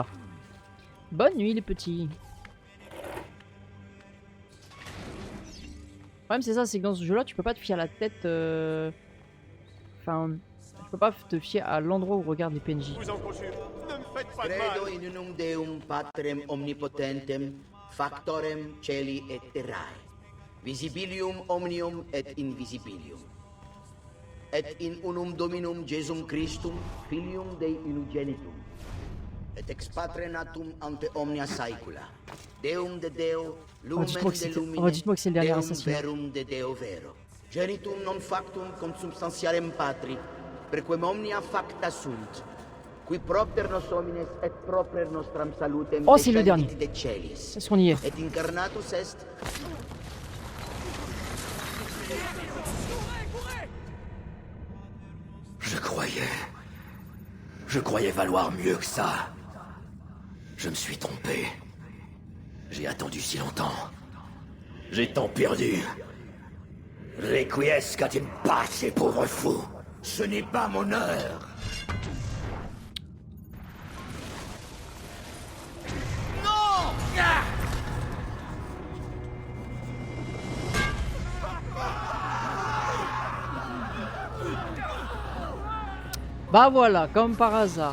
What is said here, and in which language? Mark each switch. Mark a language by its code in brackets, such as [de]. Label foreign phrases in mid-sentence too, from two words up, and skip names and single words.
[fr] Bonne nuit, les petits. Le problème, c'est ça, c'est que dans ce jeu-là, tu peux pas te fier à la tête. Enfin, tu peux pas te fier à l'endroit où regardent les PNJ. Vous en conjure, ne me faites pas de [la] Credo [fr] mal. [la] in unum Deum Patrem omnipotentem, factorem celi et terrae, visibilium omnium et invisibilium. Et in unum Dominum Jesum Christum, filium Dei unigenitum, et ex patre natum ante omnia saecula, Deum de Deo, lumen de lumine, [fr] dites-moi que c'est le dernier [la] Deum [fr] assassinat. [la] verum de Deo vero, genitum non factum consubstantialem patri, prequem omnia facta sunt, qui propter nos homines et propter nostram salutem [fr] Oh, c'est le dernier. [la] descendit de celis, [fr] Est-ce qu'on y est? [la] et incarnatus est. [fr] Je croyais valoir mieux que ça. Je me suis trompé. J'ai attendu si longtemps. J'ai tant perdu. [la] Requiescat in pace, [fr] pauvre fou. Ce n'est pas mon heure. Non! Ah! Bah voilà, comme par hasard.